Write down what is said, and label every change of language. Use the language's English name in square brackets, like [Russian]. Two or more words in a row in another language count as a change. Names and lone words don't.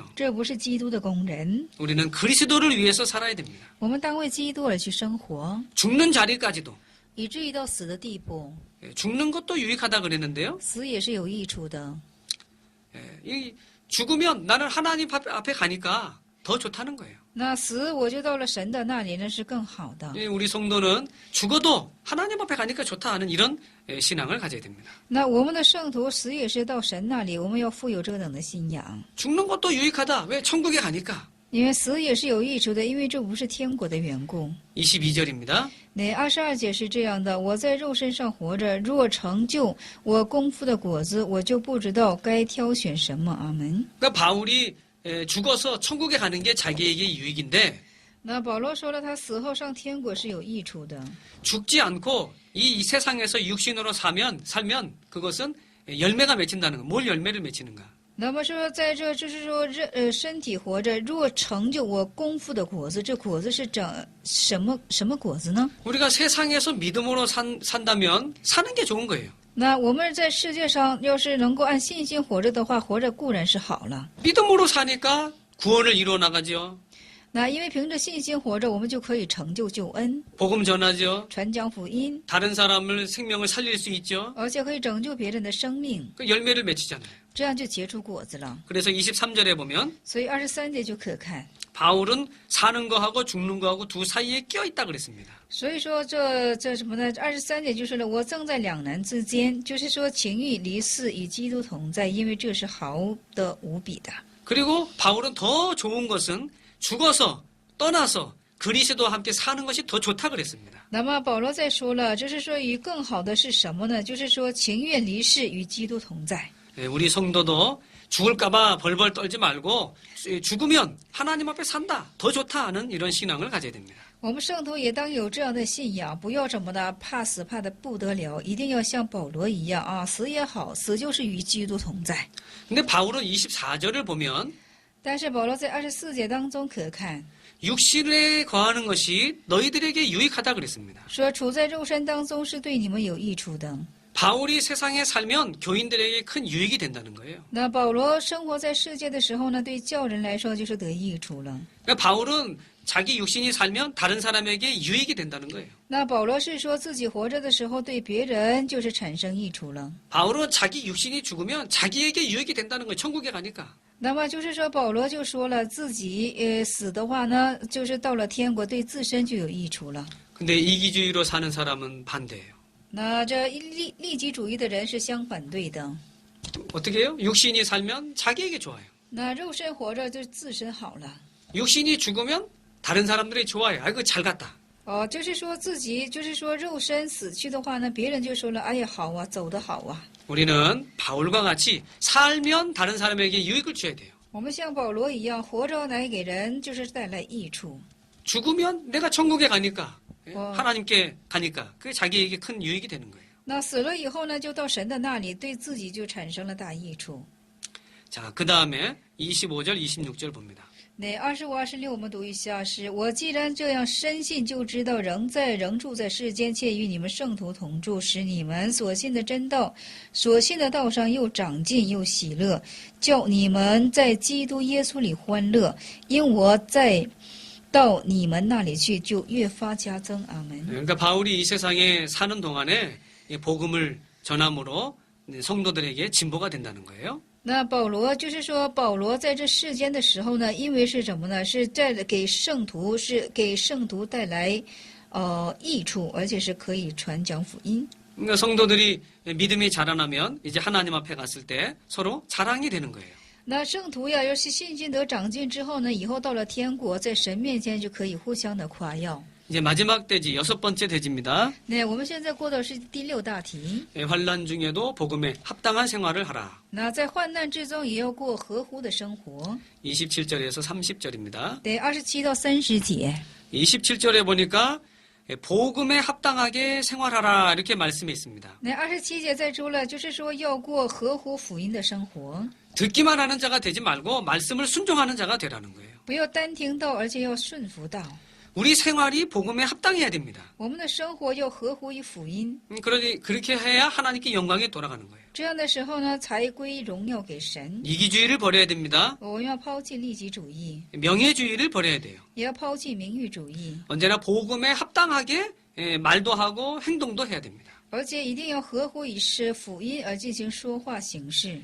[Chinese] 这不是基督的工人。 [Korean] 우리는 그리스도를 위해서 살아야 됩니다. [Chinese] 我们当为基督而去生活， [Korean] 죽는 자리까지도 [Chinese] 以至于到死的地步， [Korean] 죽는 것도 유익하다 그랬는데요. [Chinese] 死也是有益处的。 [Korean] 이 죽으면 나는 하나님 앞에 가니까 더 좋다는 거예요. [Chinese] 那死我就到了神的那里，那是更好的。 [Korean] 우리 성도는 죽어도 하나님 앞에 가니까 좋다 하는 이런 신앙을 가져야 됩니다. [Chinese] 那我们的圣徒死也是到神那里，我们要富有这等的信仰， [Korean] 죽는 것도 유익하다. 왜? 천국에 가니까. [Chinese] 因为死也是有益处的，因为这不是天国的缘故。 [Korean] 22절입니다. [Chinese] 那22节是这样的：我在肉身上活着，若成就我功夫的果子，我就不知道该挑选什么。阿门。 [Korean] 그러니까 바울이 죽어서 천국에 가는 게 자기에게 유익인데 [Chinese] 那保罗说了，他死后上天国是有益处的。 [Korean] 죽지 않고 이 세상에서 육신으로 살면 그것은 열매가 맺힌다는 거. 뭘 열매를 맺히는가? [Chinese] 那么说，在这就是说，身体活着，若成就我功夫的果子，这果子是什么果子呢？ [Korean] 우리가 세상에서 믿음으로 산다면 사는 게 좋은 거예요. [Chinese] 那我们在世界上要是能够按信心活着的话，活着固然是好了。 [Korean] 믿음으로 사니까 구원을 이루어 나가죠. [Chinese] 那因为凭着信心活着，我们就可以成就救恩， [Korean] 복음 전하죠. [Chinese] 传讲福音， [Korean] 다른 사람을 생명을 살릴 수 있죠. [Chinese] 而且可以拯救别人的生命， [Korean] 그 열매를 맺히잖아요. [Chinese] 这样就结出果子了。 [Korean] 그래서 23절에 보면 [Chinese] 所以23节就可看。 [Korean] 바울은 사는 거하고 죽는 거하고 두 사이에 끼어 있다 그랬습니다. [Chinese] 所以说这什么呢？23节就是了，我正在两难之间，就是说情欲离世与基督同在，因为这是好的无比的。 [Korean] 그리고 바울은 더 좋은 것은 죽어서 떠나서 그리스도와 함께 사는 것이 더 좋다 그랬습니다. [Chinese] 那么保罗再说了，就是说与更好的是什么呢？就是说情愿离世与基督同在。 [Korean] 우리 성도도 죽을까봐 벌벌 떨지 말고 죽으면 하나님 앞에 산다, 더 좋다 하는 이런 신앙을 가져야 됩니다. [Chinese] 我们圣徒也当有这样的信仰，不要怎么的怕死怕的不得了，一定要像保罗一样啊，死也好，死就是与基督同在。 [Korean] 근데 바울은 24절을 보면 [Chinese] 但是保罗在24节当中可看， [Korean] 육신에 거하는 것이 너희들에게 유익하다 그랬습니다. [Chinese] 说处在肉身当中是对你们有益处的。 [Korean] 바울이 세상에 살면 교인들에게 큰 유익이 된다는 거예요. [Chinese] 那保罗生活在世界的时候呢，对教人来说就是得益处了。 [Korean] 그러니까 바울은 자기 육신이 살면 다른 사람에게 유익이 된다는 거예요. [Chinese] 那保罗是说自己活着的时候对别人就是产生益处了。 [Korean] 바울은 자기 육신이 죽으면 자기에게 유익이 된다는 거예요. 천국에 가니까. [Chinese] 那么就是说，保罗就说了，自己死的话呢，就是到了天国，对自身就有益处了。 [Korean] 근데 이기주의로 사는 사람은 반대예요. [Chinese] 那这利己主义的人是相反对的。 [Korean] 어떻게 해요? 육신이 살면 자기에게 좋아요. [Chinese] 那肉身活着就自身好了。 [Korean] 육신이 죽으면 다른 사람들이 좋아요. 아이고 잘 갔다. [Chinese] 就是说自己，就是说肉身死去的话呢，别人就说了，哎呀好啊，走得好啊。 [Korean] 우리는 바울과 같이 살면 다른 사람에게 유익을 줘야 돼요. [Chinese] 我们像保罗一样，活着来给人就是带来益处。 [Korean] 죽으면 내가 천국에 가니까 와. 하나님께 가니까 그게 자기에게 큰 유익이 되는 거예요. [Chinese] 那死了以后呢，就到神的那里，对自己就产生了大益处。 [Korean] 자, 그 다음에 25절, 26절 봅니다. [Chinese] 那25、26我们读一下是：我既然这样深信，就知道仍住在世间，且与你们圣徒同住，使你们所信的真道，所信的道上又长进又喜乐，叫你们在基督耶稣里欢乐。因我在到你们那里去，就越发加增。阿门。 [Korean] 그러니까 바울이 이 세상에 사는 동안에 이 복음을 전함으로 성도들에게 진보가 된다는 거예요. [Chinese] 那保罗就是说，保罗在这世间的时候呢，因为是什么呢？是在给圣徒带来益处，而且是可以传讲福音。 [Korean] 그러니까 성도들이 믿음이 자라나면 이제 하나님 앞에 갔을 때 서로 자랑이 되는 거예요. [Chinese] 那圣徒呀，要是信心得长进之后呢，以后到了天国，在神面前就可以互相的夸耀。 [Korean] 이제 마지막 대지 6번째 대지입니다. [Chinese] 那我们现在过的是第6大题。 [Korean] 환난 중에도 복음에 합당한 생활을 하라. [Chinese] 那在患难之中，也要过合乎的生活。 [Korean] 27절에서 30절입니다. [Chinese] 对，27到30节。 [Korean] 27절에 보니까 복음에 합당하게 생활하라 이렇게 말씀이 있습니다. [Chinese] 那27节再说了，就是说要过合乎福音的生活， [Korean] 듣기만 하는 자가 되지 말고 말씀을 순종하는 자가 되라는 거예요. [Chinese] 不要单听道，而且要顺服道。 [Korean] 우리 생활이 복음에 합당해야 됩니다. [Chinese] 我们的生活要合乎于福音， [Korean] 그러니 그렇게 해야 하나님께 영광이 돌아가는 거예요. [Chinese] 这样的时候呢，才归荣耀给神。 [Korean] 이기주의를 버려야 됩니다. [Chinese] 我们要抛弃利己主义， [Korean] 명예주의를 버려야 돼요. [Chinese] 也要抛弃名誉主义， [Korean] 언제나 복음에 합당하게 말도 하고 행동도 해야 됩니다. [Chinese] 而且一定要合乎以是福音而进行说话行事。